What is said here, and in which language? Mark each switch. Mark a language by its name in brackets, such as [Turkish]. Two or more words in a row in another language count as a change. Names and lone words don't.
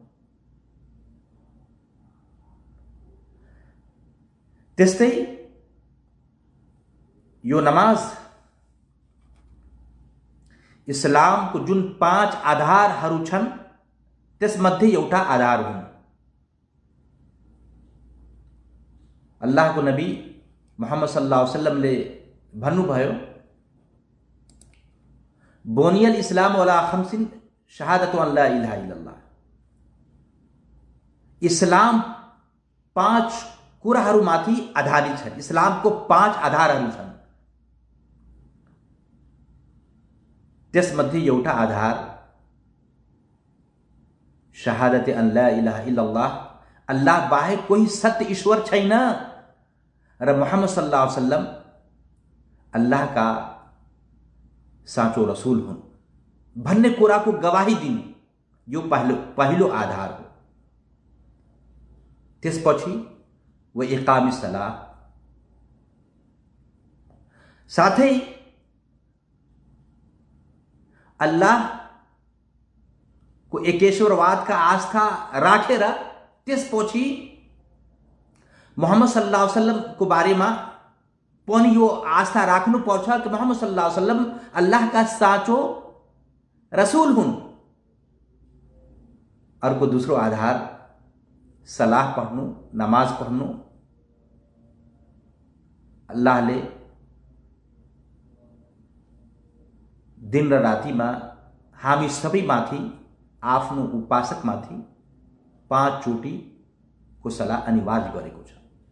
[Nepali] त्यस्तै यो नमाज इस्लामको जुन 5 आधारहरू छन् त्यसमध्ये एउटा आधार हुन्। अल्लाहको नबी मोहम्मद [Arabic] صلى الله عليه وسلم भन्नुभयो بني الإسلام على خمس شهادة أن لا إله إلا الله, [Nepali] इस्लाम 5 कुराहरूमाथि आधारित छ। इस्लामको 5 आधारहरू छन्। त्यसमध्ये एउटा आधार [Arabic] شهادة أن لا إله إلا الله, [Nepali] अल्लाह बाहेक कोही सत्य ईश्वर छैन र मोहम्मद [Arabic] صلى الله عليه وسلم [Nepali] अल्लाहका साँचो रसूल हुन् भन्ने कुराको गवाही दिनु, यो पहिलो आधार हो। त्यसपछि [Arabic] وإقام الصلاة, [Nepali] साथै अल्लाह को एकेश्वरवाद का आस्था राखेर त्यसपछि मोहम्मद [Arabic] صلى الله عليه وسلم [Nepali] को बारेमा पनि यो आस्था राख्नु पर्छ कि मोहम्मद [Arabic] صلى الله عليه وسلم [Nepali] अल्लाह का साँचो रसूल हुन्। अर्को दोस्रो आधार सलाह पढ्नु, नमाज पढ्नु। अल्लाहले दिन र रातिमा हामी सबैमाथि आफ्नो उपासकमाथि 5 चोटिको सलाह अनिवार्य गरेको छ।